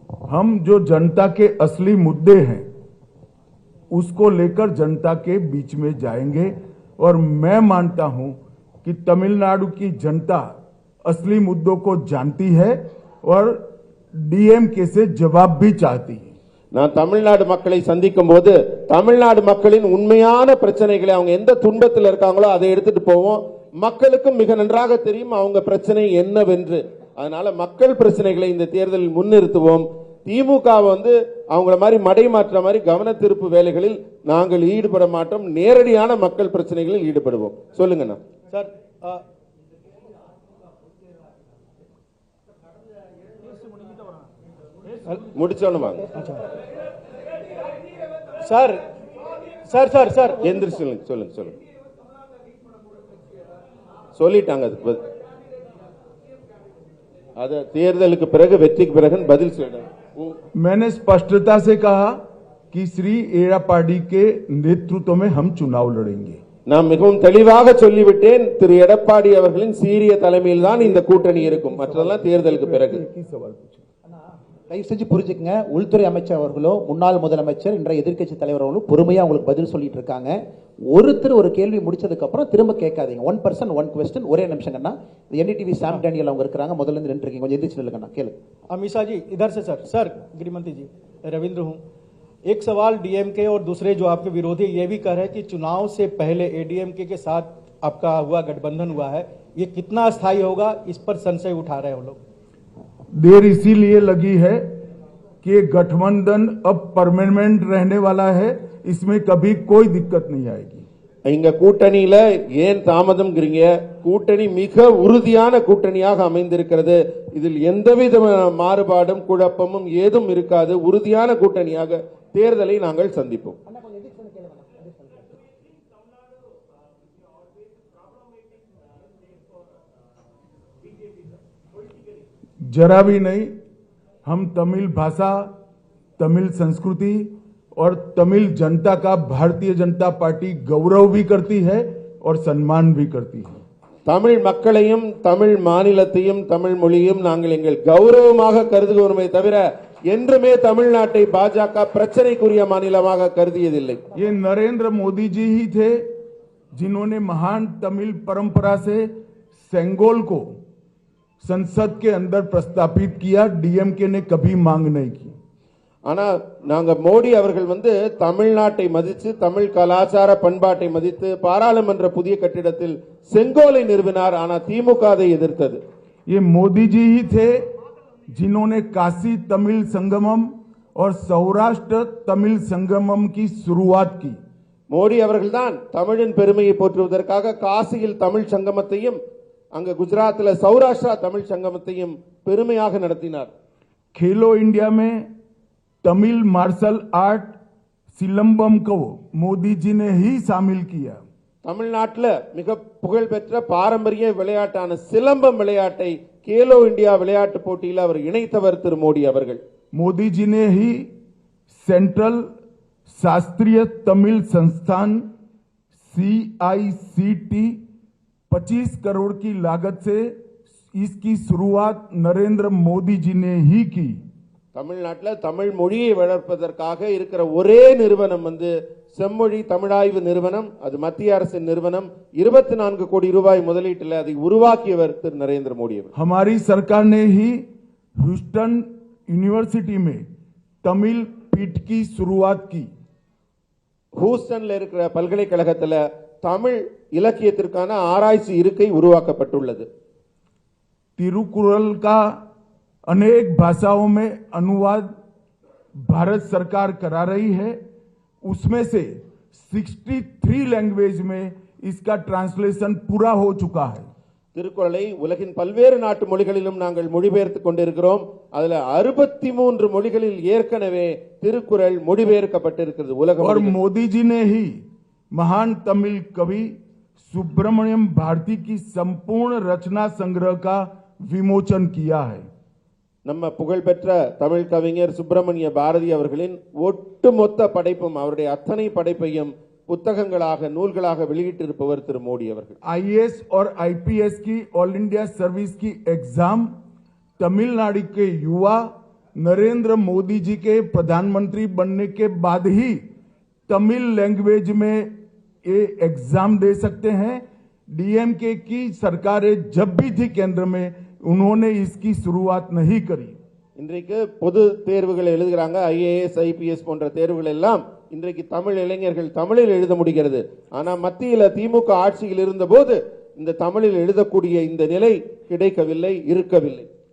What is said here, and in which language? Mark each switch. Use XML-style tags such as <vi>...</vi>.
<hi>हम जो जनता के असली मुद्दे हैं उसको लेकर जनता के बीच में जाएंगे और मैं मानता हूं कि तमिलनाडु की जनता असली मुद्दों को जानती है और डीएमके से जवाब भी चाहती है.</hi> <ta>நான் தமிழ்நாடு மக்களை சந்திக்கும் போது தமிழ்நாடு மக்களின் உண்மையான பிரச்சனைகளை அவங்க எந்த துன்பத்தில் இருக்காங்களோ அதை எடுத்துட்டு போவோம். மக்களுக்கும் மிக நன்றாக தெரியும் அவங்க பிரச்சனை என்னவென்று. அதனால மக்கள் பிரச்சனைகளை இந்த தேர்தலில் முன்னிறுத்துவோம். திமுக அவங்கள மாதிரி மடை மாற்ற மாதிரி கவன திருப்பு வேலைகளில் நாங்கள் ஈடுபட மாட்டோம். நேரடியான மக்கள் பிரச்சனைகளில் ஈடுபடுவோம். சொல்லுங்கண்ணா.</ta> <en>sir</en> <ta>முடிச்சோன்னு வாங்க.</ta> <en>sir sir sir sir</en> <ta>எந்திரிச்சு சொல்லுங்க சொல்லுங்க சொல்லுங்க. சொல்லிட்டாங்க அதுக்கு அது தேர்தலுக்கு பிறகு வெற்றிக்கு பிறகு பதில் சொல்லுங்க.</ta> <hi>मैंने स्पष्टता से कहा कि श्री एड़ापाडी के नेतृत्व में हम चुनाव लड़ेंगे.</hi> <ta>நான் மிகவும் தெளிவாக சொல்லிவிட்டேன். திரு எடப்பாடி அவர்களின் சீரிய தலைமையில் தான் இந்த கூட்டணி இருக்கும். மற்றதெல்லாம் தேர்தலுக்கு பிறகு. தயவு செஞ்சு புரிஞ்சுக்கங்க. உள்துறை அமைச்சர் அவர்களோ முன்னாள் முதலமைச்சர் இன்றைய எதிர்க்கட்சி தலைவர் அவர்களும் பொறுமையா உங்களுக்கு பதில் சொல்லிட்டு இருக்காங்க. ஒருத்தர் ஒரு கேள்வி முடிச்சதுக்கு அப்புறம் திரும்ப கேட்காதீங்க.</ta> <en>1 person 1 question.</en> <ta>ஒரே நிமிஷங்கண்ணா. என்டிடிவி சாம் டேனியல் அவங்க இருக்காங்க. முதல்ல இருந்து நின்று இருக்கீங்க. கொஞ்சம் எந்திரிச்சு நில்லுங்கண்ணா. கேளு.</ta> <hi>अमीषा जी इधर से सर. सर गृहमंत्री जी रविंद्र हूँ. एक सवाल डीएमके और दूसरे जो आपके विरोधी ये भी कह रहे हैं कि चुनाव से पहले एडीएमके के साथ आपका गठबंधन हुआ है, ये कितना अस्थायी होगा, इस पर संशय उठा रहे हैं वो लोग. देर इसीलिए लगी है कि गठबंधन अब परमानेंट रहने वाला है. इसमें कभी कोई दिक्कत नहीं आएगी.</hi> <ta>இங்க கூட்டணியில ஏன் தாமதம்ங்கிறீங்க? கூட்டணி மிக உறுதியான கூட்டணியாக அமைந்திருக்கிறது. இதில் எந்தவித மாறுபாடும் குழப்பமும் ஏதும் இருக்காது. உறுதியான கூட்டணியாக தேர்தலை நாங்கள் சந்திப்போம்.</ta> <hi>जरा भी नहीं. हम तमिल भाषा, तमिल संस्कृति और तमिल जनता का भारतीय जनता पार्टी गौरव भी करती है और सम्मान भी करती है.</hi> <ta>தமிழ் மக்களையும் தமிழ் மாநிலத்தையும் தமிழ் மொழியும் நாங்கள் எங்கள் கௌரவமாக கருதுகிறோமே தவிர என்றுமே தமிழ்நாட்டை பாஜக பிரச்சனைக்குரிய மாநிலமாக கருதியதில்லை.</ta> <hi>ये नरेंद्र मोदी जी ही थे जिन्होंने महान तमिल परंपरा से सेंगोल को संसद के अंदर प्रस्तापित किया. डीएमके ने कभी मांग नहीं की.</hi> <ta>ஆனா நாங்க மோடி அவர்கள் தமிழ்நாட்டை மதித்து தமிழ் கலாச்சார பண்பாட்டை மதித்து பாராளுமன்ற புதிய கட்டிடத்தில் செங்கோலை நிறுவினார். ஆனா திமுக அதை எதிர்த்தது.</ta> <hi>ये मोदी जी ही थे जिन्होंने काशी तमिल संगमम और सौराष्ट्र तमिल संगमम की शुरुआत की.</hi> <ta>மோடி அவர்கள்தான் தமிழின் பெருமையை போற்றுவதற்காக காசியில் தமிழ் சங்கமத்தையும் அங்க குஜராத்தில் சௌராஷ்டிரா தமிழ் சங்கமத்தையும் பெருமையாக நடத்தினார்.</ta> <hi>खेलो इंडिया में तमिल मार्शल आर्ट सिलंबम को मोदी जी ने ही शामिल किया.</hi> <ta>தமிழ்நாட்டில் மிக புகழ்பெற்ற பாரம்பரிய விளையாட்டான சிலம்பம் விளையாட்டை கேலோ இந்தியா விளையாட்டு போட்டியில் அவர் இணைத்தவர் திரு மோடி அவர்கள்.</ta> <hi>मोदी जी ने ही सेंट्रल शास्त्रीय तमिल संस्थान CICT 25 करोड़ की लागत से इसकी शुरुआत नरेंद्र मोदी जी ने ही की.</hi> <ta>தமிழ்நாட்டில் தமிழ் மொழியை வளர்ப்பதற்காக இருக்கிற ஒரே நிறுவனம் செம்மொழி தமிழாய்வு நிறுவனம். அது மத்திய அரசின் நிறுவனம். 24 கோடி ரூபாய் முதலீட்டில் அதை உருவாக்கியவர் திரு நரேந்திர மோடி அவர்.</ta> <hi>हमारी सरकार ने ही ह्यूस्टन यूनिवर्सिटी में तमिल पीठ की शुरुआत की.</hi> <ta>ஹூஸ்டன்ல இருக்கிற பல்கலைக்கழகத்தில் தமிழ் இலக்கியத்திற்கான ஆராய்ச்சி இருக்கை உருவாக்கப்பட்டுள்ளது.</ta> <hi>तिरुकुरल का अनेक भाषाओं में अनुवाद भारत सरकार करा रही है. उसमें से 63 लैंग्वेज में इसका ट्रांसलेशन पूरा हो चुका है।</hi> <ta>திருக்குறளை உலகின் பல்வேறு நாட்டு மொழிகளிலும் நாங்கள் மொழிபெயர்த்துக் கொண்டிருக்கிறோம். அதுல 63 மொழிகளில் ஏற்கனவே திருக்குறள் மொழிபெயர்க்கப்பட்டிருக்கிறது உலகம்</ta> <hi>और</hi> <ta>முழுவதும்.</ta> <hi>मोदी जी ने ही महान तमिल कवि सुब्रमण्यम भारती की संपूर्ण रचना संग्रह का विमोचन किया है।</hi> <ta>நம்ம புகழ்பெற்ற தமிழ் கவிஞர் சுப்பிரமணிய பாரதி அவர்களின் ஒட்டுமொத்த படைப்பும் அவருடைய அத்தனை படைப்பையும் புத்தகங்களாக நூல்களாக வெளியிட்டிருப்பவர் திரு மோடி அவர்கள்.</ta> <hi>आईएएस और आईपीएस की ऑल इंडिया सर्विस की एग्जाम तमिलनाडु के युवा नरेंद्र मोदी जी के प्रधानमंत्री बनने के बाद ही तमिल लैंग्वेज में ये एग्जाम दे सकते हैं। डीएमके की सरकारें जब भी थी केंद्र में उन्होंने इसकी शुरुआत नहीं करी।</hi> <ta>இன்றைக்கு பொது தேர்வுகள் எழுதுகிறாங்க, ஐஏஎஸ் ஐபிஎஸ் போன்ற தேர்வுகள் எல்லாம் இன்றைக்கு தமிழ் இளைஞர்கள் தமிழில் எழுத முடிகிறது. ஆனா மத்தியில் திமுக ஆட்சியில் இருந்தபோது இந்த தமிழில் எழுதக்கூடிய இந்த நிலை கிடைக்கவில்லை, இருக்கவில்லை.</ta>